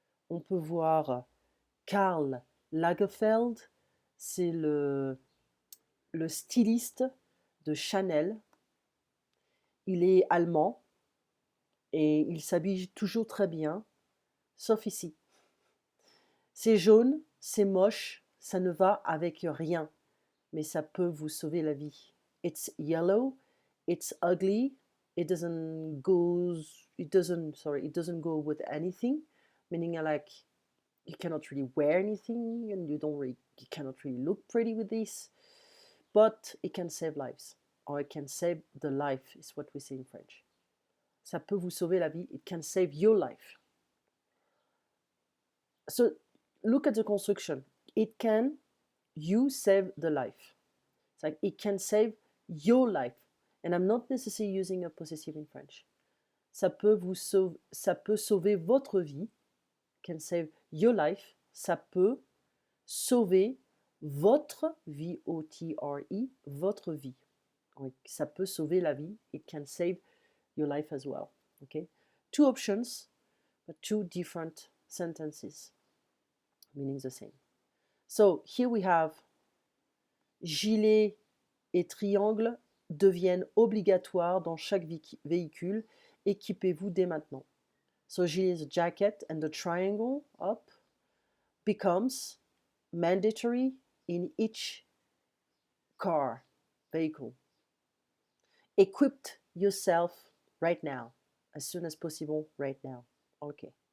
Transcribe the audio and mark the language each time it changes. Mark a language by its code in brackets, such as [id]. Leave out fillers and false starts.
[fr] On peut voir Karl Lagerfeld, c'est le styliste de Chanel. Il est allemand et il s'habille toujours très bien, sauf ici. C'est jaune, c'est moche, ça ne va avec rien, mais ça peut vous sauver la vie. [en] It's yellow, it's ugly, it doesn't go with anything, meaning like you cannot really wear anything and you cannot really look pretty with this, but it can save lives, or it can save the life, is what we say in French. [fr] Ça peut vous sauver la vie, [en] it can save your life. So look at the construction. It can you save the life. It's like it can save your life. And I'm not necessarily using a possessive in French. [fr] Ça peut sauver votre vie. [en] Can save your life. [fr] Ça peut sauver votre vie, O-T-R-E, votre vie. Ça peut sauver la vie. [en] It can save your life as well. Okay? Two options, but two different sentences, meaning the same. So here we have [fr] gilet et triangle deviennent obligatoires dans chaque véhicule. Équipez-vous dès maintenant. [en] So gilet, the jacket, and the triangle up becomes mandatory in each car, vehicle. Equip yourself right now, as soon as possible right now. Okay.